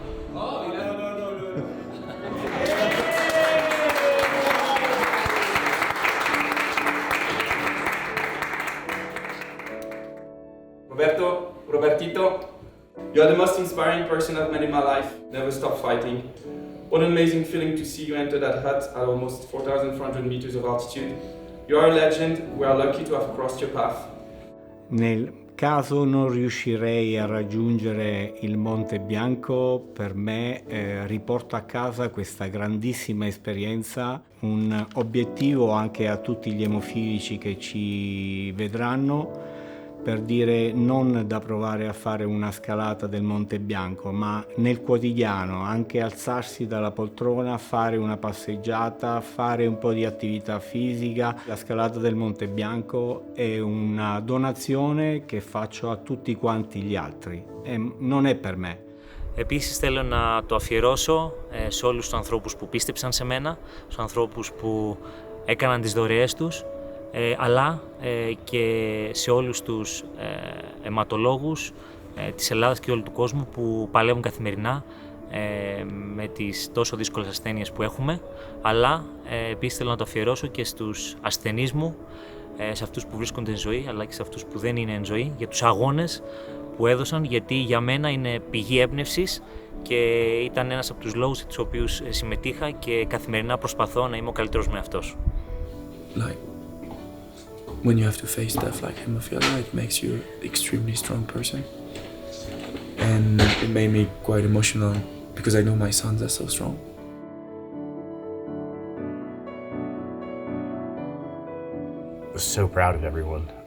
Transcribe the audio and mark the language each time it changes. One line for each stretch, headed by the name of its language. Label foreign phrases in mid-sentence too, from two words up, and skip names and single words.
English: Robertito, you are the most inspiring person I've met in my life. Never stop fighting. What an amazing feeling to see you enter that hut at almost 4,400 meters of altitude. You are a legend. We are lucky to have crossed your path.
Italian: Nel caso non riuscirei a raggiungere il Monte Bianco, per me riporto a casa questa grandissima esperienza, un obiettivo anche a tutti gli emofilici che ci vedranno, per dire non da provare a fare una scalata del Monte Bianco, ma nel quotidiano anche alzarsi dalla poltrona, fare una passeggiata, fare un po' di attività fisica. La scalata del Monte Bianco è una donazione che faccio a tutti quanti gli altri e non è per me.
Greek: Επίσης θέλω να το αφιερώσω σε όλους τους ανθρώπους που πίστεψαν σε μένα, στους ανθρώπους που έκαναν τις δωρεές τους, αλλά και σε όλους τους αιματολόγους της Ελλάδας και όλου του κόσμου που παλεύουν καθημερινά με τις τόσο δύσκολες ασθένειες που έχουμε, αλλά επίσης θέλω να το αφιερώσω και στους ασθενείς μου, σε αυτούς που βρίσκονται εν ζωή, αλλά και σε αυτούς που δεν είναι εν ζωή, για τους αγώνες που έδωσαν, γιατί για μένα είναι πηγή έμπνευσης και ήταν ένας από τους λόγους για τους οποίους συμμετείχα και καθημερινά προσπαθώ να είμαι ο καλύτερος με αυτός.
English: When you have to face stuff like haemophilia, it makes you an extremely strong person. And it made me quite emotional because I know my sons are so strong. I was so proud of everyone.